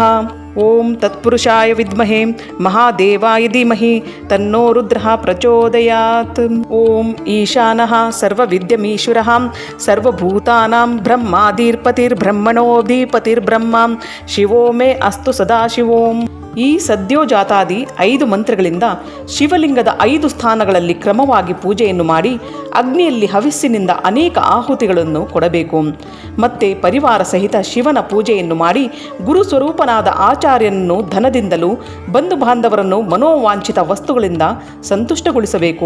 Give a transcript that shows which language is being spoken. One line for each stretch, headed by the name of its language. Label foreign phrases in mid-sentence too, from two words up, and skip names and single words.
Sanskrit: ॐ तत्पुरुषाय विद्महे महादेवाय धीमहि तन्नो रुद्रः प्रचोदयात्. ॐ ईशानः सर्वविद्यमीश्वरः सर्वभूतानां ब्रह्माधिपतिर्ब्रह्मणोधिपतिर्ब्रह्म शिवो मे अस्तु सदाशिवोम्.
Kannada: ಈ ಸದ್ಯೋಜಾತಾದಿ 5 ಮಂತ್ರಗಳಿಂದ ಶಿವಲಿಂಗದ 5 ಸ್ಥಾನಗಳಲ್ಲಿ ಕ್ರಮವಾಗಿ ಪೂಜೆಯನ್ನು ಮಾಡಿ ಅಗ್ನಿಯಲ್ಲಿ ಹವಿಸ್ಸಿನಿಂದ ಅನೇಕ ಆಹುತಿಗಳನ್ನು ಕೊಡಬೇಕು. ಮತ್ತೆ ಪರಿವಾರ ಸಹಿತ ಶಿವನ ಪೂಜೆಯನ್ನು ಮಾಡಿ ಗುರು ಸ್ವರೂಪನಾದ ಆಚಾರ್ಯನನ್ನು ಧನದಿಂದಲೂ ಬಂಧು ಬಾಂಧವರನ್ನು ಮನೋವಾಂಛಿತ ವಸ್ತುಗಳಿಂದ ಸಂತುಷ್ಟಗೊಳಿಸಬೇಕು.